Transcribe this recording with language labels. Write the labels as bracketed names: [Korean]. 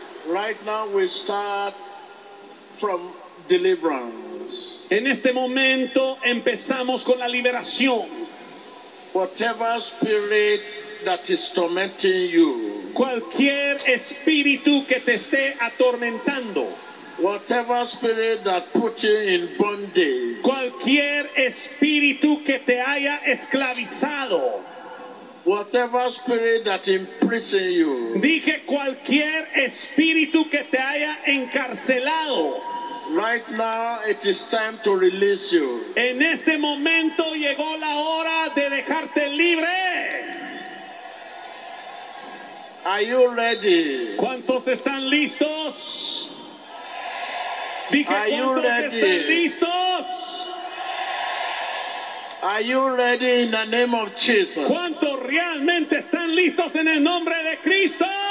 [English] Right now we start from deliverance. [Spanish] En este momento empezamos con la liberación. [English] Whatever spirit that is tormenting you, [Spanish] cualquier espíritu que te esté atormentando, [English] whatever spirit that put you in bondage, [Spanish] cualquier espíritu que te haya esclavizado, [English] whatever spirit that imprison you, [Spanish] dije cualquier espíritu que te haya encarcelado. [English] Right now it is time to release you. [Spanish] En este momento llegó la hora de dejarte libre. [English] Are you ready? [Spanish] ¿Cuántos están listos? Dije, [English] Are you [Spanish] ¿cuántos [English] ready? [Spanish] están listos? [English] Are you ready in the name of Jesus? [Spanish] ¿Cuántos realmente están listos en el nombre de Cristo?